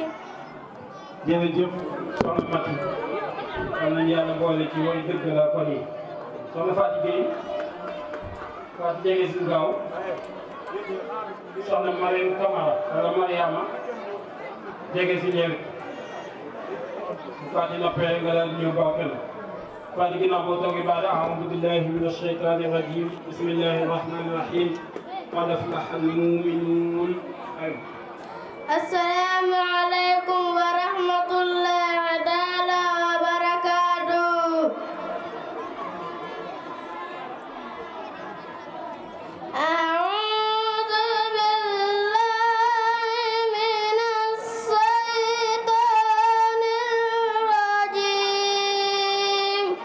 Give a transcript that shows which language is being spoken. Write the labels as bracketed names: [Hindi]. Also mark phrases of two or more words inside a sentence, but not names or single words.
[Wolof] jërëjëf soxna Mati am nañu yàlla boole ci way dëgg la kon yi soxna Fatou Gueye Fatou jege si gaaw soxna Mariam Camara wala Mariama jege si ñëw Fatou noppee nga daal ñëw baaw kenn Fatou ginnaaw boo toogee baada [Arabic] أعوذ بالله من الشيطان الرجيم بسم الله الرحمن الرحيم قد أفلح المؤمنون. السلام عليكم ورحمة الله تعالى وبركاته. أعوذ بالله من الشيطان الرجيم.